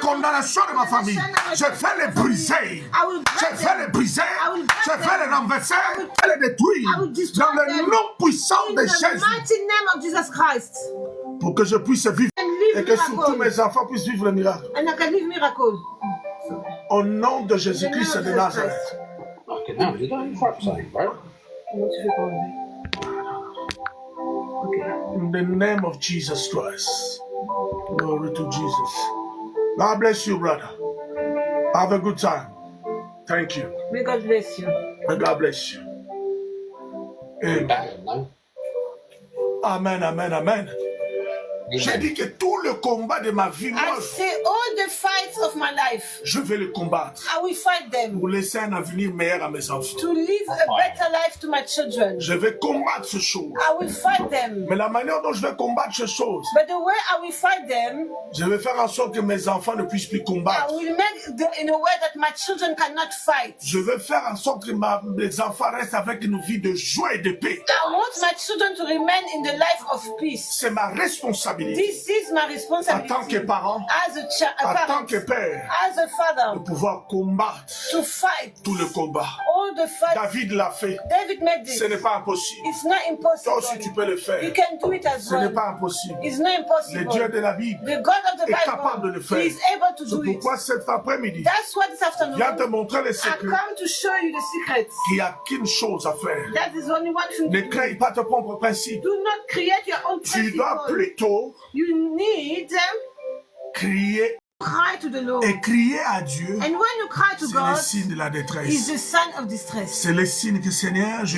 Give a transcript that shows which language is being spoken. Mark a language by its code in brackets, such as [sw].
[fr] condamnation de ma famille. Je vais les briser. [en] I will [fr] Je [en] break [fr] vais [en] them. [fr] les briser. [en] I will break [fr] Je vais [en] them. [fr] les renverser. [en] I will- [fr] Et les détruire. [en] I will destroy [fr] Dans le [en] them. [fr] nom puissant [en] In [fr] de [en] the [fr] Jésus. [en] mighty name of Jesus Christ. [fr] Pour que je puisse vivre. [en] And live [fr] Et que surtout [en] miracle. [fr] mes enfants puissent vivre le miracle. [en] And I can live miracle. [fr] Au nom de Jésus-Christ [en] In the [fr] de [en] name of Jesus [fr] Nazareth. [en] Fucking hell, you don't fuck saying, bro. [fr] Comment tu fais pour enlever? [en] In the name of Jesus Christ. Glory to Jesus. God bless you, brother. Have a good time. Thank you. May God bless you. And God bless you. Amen. Damn, no. Amen, amen, amen. [fr] J'ai dit que tout le combat de ma vie, moi, [en] I say all the fights of my life, [fr] je vais le combattre [en] I will fight them [fr] pour laisser un avenir meilleur à mes enfants. [en] to live a better life to my children. [fr] Je vais combattre ces choses. [en] I will fight them. [fr] Mais la manière dont je vais combattre ces choses, [en] But the way I will fight them, [fr] je vais faire en sorte que mes enfants ne puissent plus [en] I [fr] combattre. [en] will make in a way that my children cannot fight. [fr] Je vais faire en sorte que mes enfants restent avec une vie de joie et de paix. [en] I want my children to remain in the life of peace. [fr] C'est ma responsabilité [en] This is my [fr] en tant que [en] responsibility [fr] parent, [en] as a [fr] en tant [en] parent, [fr] que père, [en] as a [fr] de [en] father, [fr] pouvoir combattre [en] to fight [fr] tout le combat. [en] all the fights. [fr] David l'a fait. [en] David made this. [fr] Ce n'est pas impossible. [en] It's not [fr] Toi aussi, tu [en] impossible. [fr] peux le [en] You [fr] faire. [en] can do it as [fr] Ce n'est [en] well. [fr] pas impossible. [en] It's not [fr] Le Dieu [en] impossible. [fr] de la Bible [en] The God of the [fr] est capable de le [en] Bible [fr] faire. [en] is able to [fr] C'est [en] do it. [fr] pourquoi cet après-midi, [en] That's why this afternoon [fr] viens te montrer les [en] I [fr] secrets. [en] come to show you the secrets. [fr] Il n'y a qu'une chose à faire. [en] That is only one thing [fr] Ne [en] to do. [fr] crée pas ton propre principe. [en] Do not create your own [fr] Tu dois [en] principle. [fr] plutôt [en] You need [fr] crier [en] cry to the Lord. [fr] et crier à Dieu. [en] And when you cry to [fr] C'est le [en] God, [fr] signe de la [en] is [fr] détresse. [en] the sign of distress. [fr] C'est le signe que Seigneur, je